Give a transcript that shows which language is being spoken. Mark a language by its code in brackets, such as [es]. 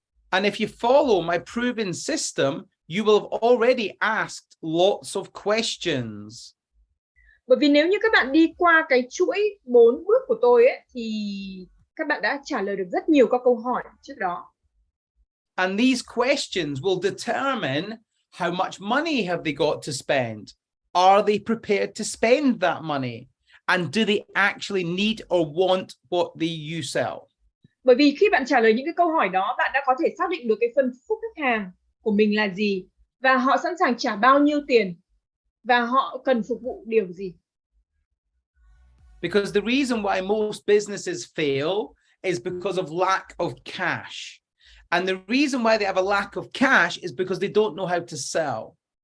[en] And if you follow my proven system, you will have already asked lots of questions. [vi] Bởi vì nếu như các bạn đi qua cái chuỗi 4 bước của tôi ấy, thì các bạn đã trả lời được rất nhiều các câu hỏi trước đó. [en] And these questions will determine how much money have they got to spend? Are they prepared to spend that money? And do they actually need or want what you sell? [vi] Bởi vì khi bạn trả lời những cái câu hỏi đó, bạn đã có thể xác định được cái phân khúc khách hàng của mình là gì và họ sẵn sàng trả bao nhiêu tiền và họ cần phục vụ điều gì. [en] Because the reason why most businesses fail is because of lack of cash. And the reason why they have a lack of cash is because they don't know how to sell.